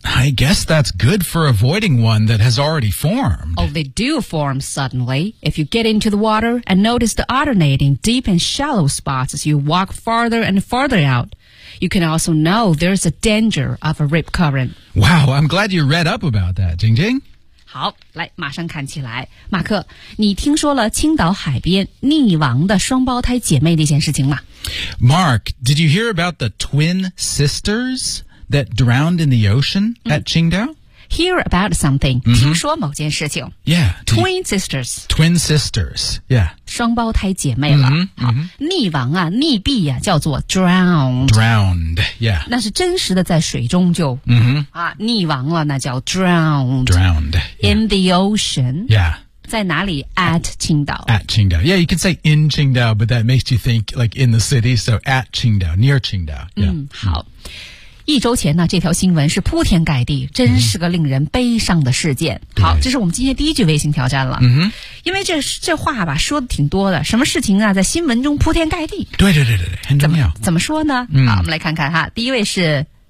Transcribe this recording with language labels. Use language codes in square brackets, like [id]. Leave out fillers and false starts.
[en] I guess that's good for avoiding one that has already formed. Oh, they do form suddenly. If you get into the water and notice the alternating deep and shallow spots as you walk farther and farther out, you can also know there's a danger of a rip current. Wow, I'm glad you read up about that, Jing Jing. [zh] 好，来，马上看起来。马克，你听说了青岛海边溺亡的双胞胎姐妹那件事情吗 [en] ？Mark, did you hear about the twin sisters that drowned in the ocean at Qingdao?、 Mm. Hear about something,、 mm-hmm. [zh] 听说某件事情。 [en] Yeah. Twin sisters. Twin sisters, yeah. [zh] 双胞胎姐妹了。 Mm-hmm. 好，溺亡啊，溺毙啊，叫做 drowned. [en] Drowned, yeah. [zh] 那是真实的在水中就、 mm-hmm. 啊、溺亡了，那叫 drowned. [en] Drowned.、Yeah. In the ocean. Yeah. [zh] 在哪里 at 青岛 [en] at 青岛 yeah you can say in 青岛 but that makes you think like in the city so at 青岛 near 青岛、yeah. [zh] 嗯好一周前呢这条新闻是铺天盖地真是个令人悲伤的事件、嗯、好这是我们今天第一句微信挑战了嗯因为这话吧说的挺多的什么事情啊在新闻中铺天盖地对对对对很重要怎么说呢、嗯、好我们来看看哈第一位是